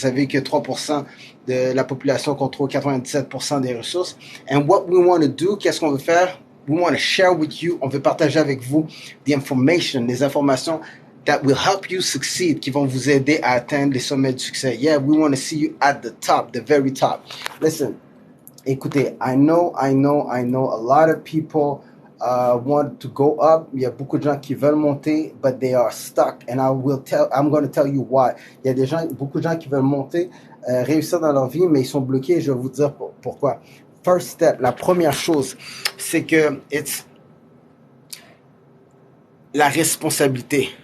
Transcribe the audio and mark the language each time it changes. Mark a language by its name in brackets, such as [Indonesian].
[French] Vous savez que 3% de la population contrôle 97% des ressources. [English] And what we want to do, [French] qu'est-ce qu'on veut faire? [English] We want to share with you, [French] on veut partager avec vous [English] the information, [French] les informations [English] that will help you succeed, [French] qui vont vous aider à atteindre les sommets du succès. [English] Yeah, we want to see you at the top, the very top. Listen, [French] écoutez, [English] I know a lot of people want to go up. [French] Il y a beaucoup de gens qui veulent monter, [English] but they are stuck. And I'm going to tell you why. [French] Il y a beaucoup de gens qui veulent monter, réussir dans leur vie, mais ils sont bloqués. Je vais vous dire pourquoi. [English] First step, [French] la première chose, c'est que [English] it's [French] la responsabilité.